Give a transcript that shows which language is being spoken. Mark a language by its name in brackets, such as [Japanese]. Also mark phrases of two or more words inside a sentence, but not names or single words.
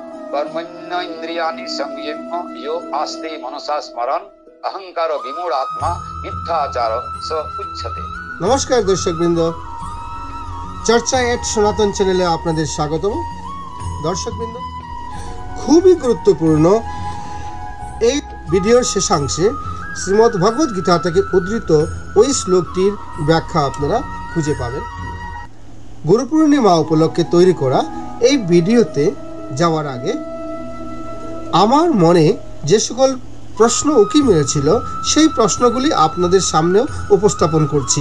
[Sanskrit] कर्मण्य इंद्रियाणि संयम्य यो आस्ते मनसा स्मरन् अहंकार विमूढ़ आत्मा मिथ्याचार स उच्यते। [Bangla] নমস্কার দর্শকবৃন্দ, চর্চা এট সনাতন চ্যানেলে আপনাদের স্বাগতম। দর্শকবৃন্দ, খুবই গুরুত্বপূর্ণ এই ভিডিওর শেষাংশে শ্রীমদ্ ভগবত গীতা থেকে উদ্ধৃত ওই শ্লোকটির ব্যাখ্যা আপনারা খুঁজে পাবেন। গুরু পূর্ণিমা উপলক্ষে তৈরি করা এই ভিডিওতে যাওয়ার আগে আমার মনে যে সকল প্রশ্ন উকি মেরেছিল সেই প্রশ্নগুলি আপনাদের সামনেও উপস্থাপন করছি।